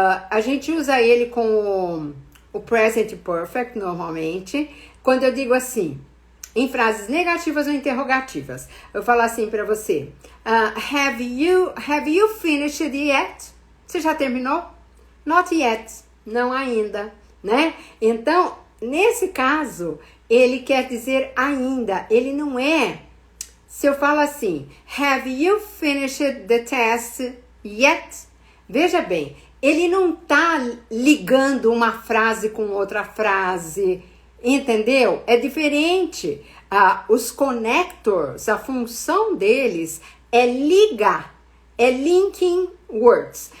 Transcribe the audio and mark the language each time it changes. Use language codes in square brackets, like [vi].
[pt] A gente usa ele com o present perfect, normalmente, quando eu digo assim, em frases negativas ou interrogativas. Eu falo assim para você, [en] have you finished yet? [pt] Você já terminou? [en] Not yet, [pt] não ainda, né? Então, nesse caso, ele quer dizer ainda, ele não é... Se eu falo assim, [en] have you finished the test yet? [pt] Veja bem, ele não tá ligando uma frase com outra frase, entendeu? É diferente. Os connectors, a função deles é ligar, é linking words.